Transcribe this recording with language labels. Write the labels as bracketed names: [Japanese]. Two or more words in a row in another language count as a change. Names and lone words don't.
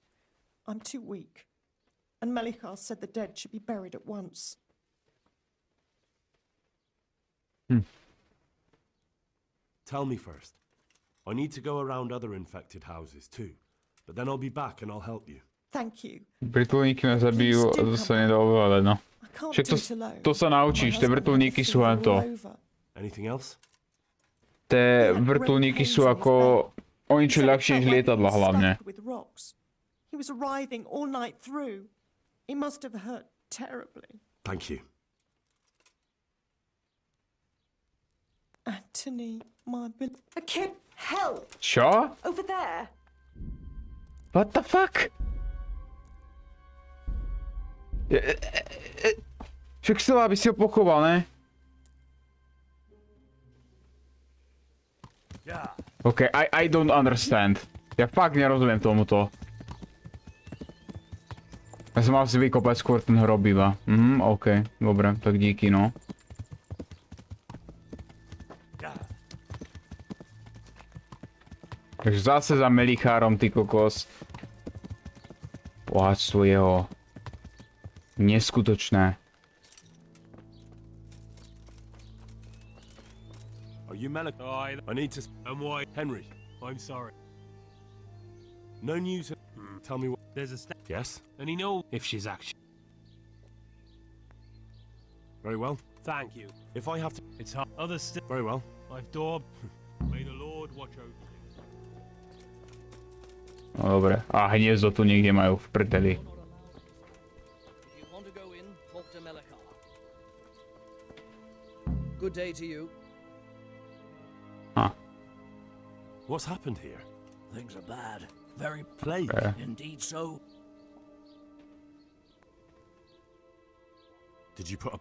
[English] I'm too weak. And Melichar said the dead should be buried at once. Tell me first. I need to go around other infected houses too. But then I'll be back and I'll help you. Thank you. [Slovak] Vrtuľníky ma zabijú a to sa nedá ovládať, no. Však to sa naučíš, tie vrtuľníky sú len to. [English] Anything else? [Slovak] Tie vrtuľníky sú ako o niečo ľahšie než lietadla hlavne. [English] He was writhing all night through. He must have hurt terribly. Thank you. Anthony, my a kid, help! [Slovak] Čo? [English] Over there. What the fuck? [Slovak] Však chcela, aby si ho pochoval, ne? [English] OK, I don't understand. [Slovak] Ja fakt nerozumiem tomuto. Ja som mal si vykopať skôr ten hrob iba. OK, dobre, tak díky, no. Takže zase za Melichárom, ty kokos. Bohatstvo jeho. Neskutočné. [English] Are you Melic? I need to... And why? Henry. I'm sorry. No news. Tell me what... There's a Yes? and he knows if she's actually. Very well. Thank you. If I have to... It's hard. Other still. Very well. I've daubed. May the Lord watch over you. [Slovak] No dobre, a hniezdo tu niekde majú v prdeli. [English] If you want to go in, talk to Melichar. Good day to you. Huh. What's happened here? Things are bad. Very Plague. indeed so. Did you put up...